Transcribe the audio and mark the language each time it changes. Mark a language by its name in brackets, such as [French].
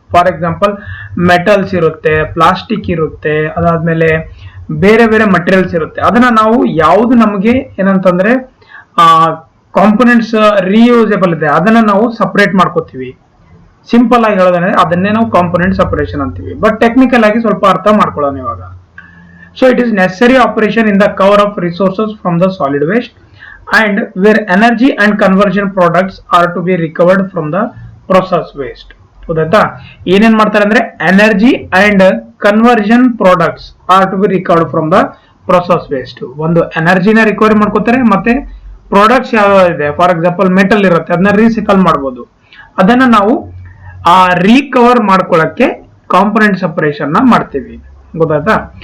[Kannada] For example metals ಇರುತ್ತೆ, plastic ಇರುತ್ತೆ, ಅದಾದ್ಮೇಲೆ ಬೇರೆ ಬೇರೆ ಮಟೀರಿಯಲ್ಸ್ ಇರುತ್ತೆ. ಅದನ್ನ ನಾವು ಯಾವ್ದು ನಮಗೆ ಏನಂತಂದ್ರೆ ಕಾಂಪೋನೆಂಟ್ಸ್ ರೀಯೂಸೇಬಲ್ ಇದೆ ಅದನ್ನ ನಾವು ಸಪರೇಟ್ ಮಾಡ್ಕೋತೀವಿ. ಸಿಂಪಲ್ ಆಗಿ ಹೇಳೋದಂದ್ರೆ ಅದನ್ನೇ ನಾವು ಕಾಂಪೋನೆಂಟ್ ಸಪರೇಷನ್ ಅಂತೀವಿ. ಬಟ್ ಟೆಕ್ನಿಕಲ್ ಆಗಿ ಸ್ವಲ್ಪ ಅರ್ಥ ಮಾಡ್ಕೊಳ್ಳೋಣ ಇವಾಗ. [English] So it is necessary operation in the cover of resources from the solid waste and where energy and conversion products are to be recovered from the process waste. [Kannada] ಗೊತ್ತಾಯ್ತಾ? ಏನೇನ್ ಮಾಡ್ತಾರೆ ಅಂದ್ರೆ [English] Energy and conversion products are to be recovered from the process waste. [Kannada] ಒಂದು ಎನರ್ಜಿನ recovery ಮಾಡ್ಕೋತಾರೆ, ಮತ್ತೆ products ಯಾವ ಇದೆ, for example metal ಇರುತ್ತೆ, ಅದನ್ನ ರೀಸೈಕಲ್ ಮಾಡಬಹುದು. ಅದನ್ನ ನಾವು ರಿಕವರ್ ಮಾಡ್ಕೊಳ್ಳಕ್ಕೆ ಕಾಂಪೋನೆಂಟ್ ಸಪರೇಷನ್ ನ ಮಾಡ್ತೀವಿ, ಗೊತ್ತಾಯ್ತಾ.